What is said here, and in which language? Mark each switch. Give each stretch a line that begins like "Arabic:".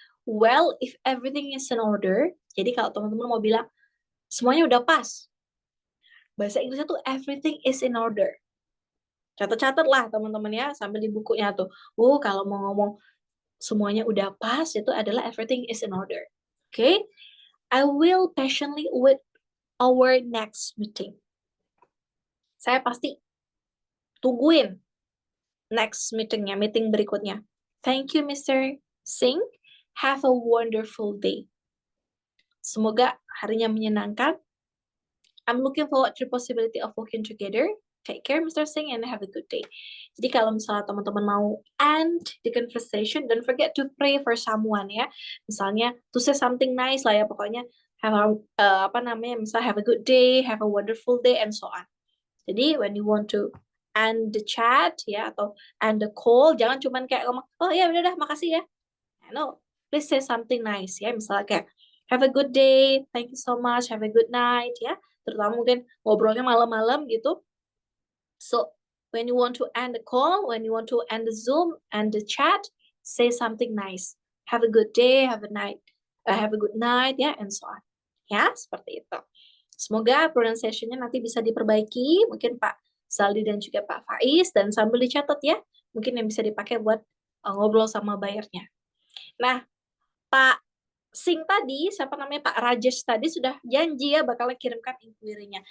English: well, if everything is in order,
Indonesian: jadi kalau teman-teman mau bilang semuanya udah pas, bahasa Inggrisnya tuh
English: everything is in order.
Indonesian: Catat-catat lah teman-teman ya, sambil di bukunya tuh. Kalau mau ngomong semuanya udah pas, itu adalah
English: everything is in order. Okay? I will patiently wait our next meeting.
Indonesian: Saya pasti tungguin next meetingnya, meeting berikutnya.
English: Thank you,
Indonesian: Mr. Singh.
English: Have a wonderful day.
Indonesian: Semoga harinya menyenangkan.
English: I'm looking forward to the possibility of working together. Take care, Mr. Singh, and have a good day.
Indonesian: Jadi kalau misalnya teman-teman mau
English: end the conversation, don't forget to pray for someone ya. Misalnya to say something nice lah ya, pokoknya have a, misalnya have a good day, have a wonderful day, and so on.
Indonesian: Jadi
English: when you want to end the chat
Indonesian: ya atau
English: end the call,
Indonesian: jangan cuman kayak ngomong, oh ya udah dah makasih ya.
English: No, please say something nice ya.
Indonesian: Misalnya kayak
English: have a good day, thank you so much, have a good night ya.
Indonesian: Terutama mungkin ngobrolnya malam-malam gitu.
English: So when you want to end the call, when you want to end the Zoom and the chat, say something nice. Have a good day, have a good night ya, and so on.
Indonesian: Ya, seperti itu. Semoga pronunciation-nya nanti bisa diperbaiki, mungkin Pak Saldi dan juga Pak Faiz, dan sambil dicatat ya, mungkin yang bisa dipakai buat ngobrol sama bayarnya. Nah, Pak Singh tadi, siapa namanya Pak Rajesh tadi sudah janji ya bakal kirimkan inquiry-nya.